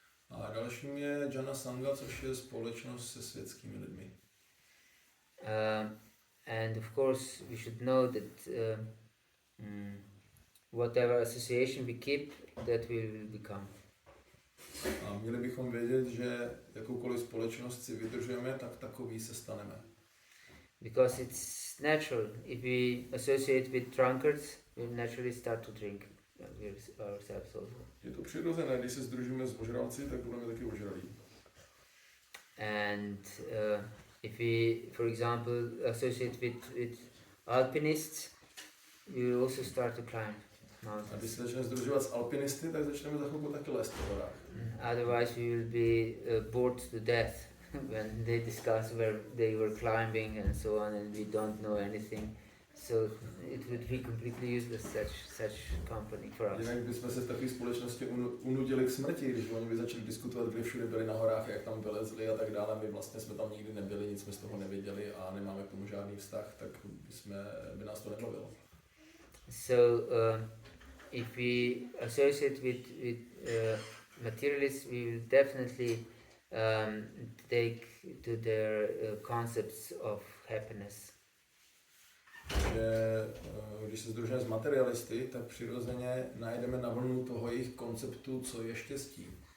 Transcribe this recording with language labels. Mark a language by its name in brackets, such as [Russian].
[Czech] A dalším je Bhajana Sanga, což je společnost se světskými lidmi. [English] And of course we should know that whatever association we keep, that we will become. [Czech] A měli bychom vědět, že jakoukoliv společnost si vydržujeme, tak takový se staneme. [English] Because it's natural. If we associate with drunkards, we naturally start to drink ourselves also. [Czech] Je to přirozené, když se sdružíme s ožralci, tak budeme taky ožralí. [English] And if we, for example, associate with alpinists, we will also start to climb mountains. [Czech] A když se začneme sdružovat s alpinisty, tak začneme za chvilku taky lézt po horách. [English] Otherwise we will be bored to death when they discuss where they were climbing and so on, and we don't know anything. So it would be completely useless such company for us. [Czech] Jinak bychom se v takové společnosti unudili k smrti, když oni by začali diskutovat, kde všude byli na horách, jak tam vylezli a tak dále. My vlastně jsme tam nikdy nebyli, nic jsme z toho nevěděli a nemáme k tomu žádný vztah, tak by nás to nebavilo. [English] So if we associate with materialists, we will definitely take to their concepts of happiness. [Czech] Že když se sdružíme s materialisty, tak přirozeně najdeme na vlnu toho jejich konceptu, co je štěstí.